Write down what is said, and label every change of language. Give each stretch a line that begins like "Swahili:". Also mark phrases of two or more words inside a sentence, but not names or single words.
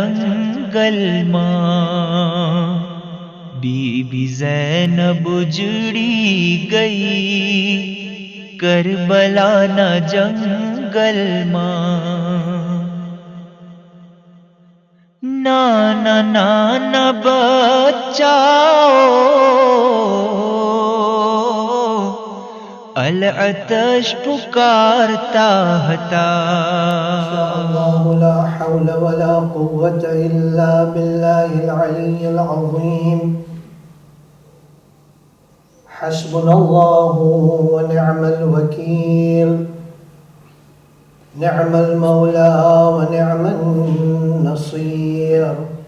Gujarati: જંગલમાં બીબી ઝૈનબ ઉજડી ગઈ કરબલાના જંગલમાં નાના નાના બચ્ચાઓ અલ-અતશ પુકારતા હતા.
Arabic: لا حول ولا قوة إلا بالله العلي العظيم. حسبنا الله ونعم الوكيل. نعم المولى ونعم النصير.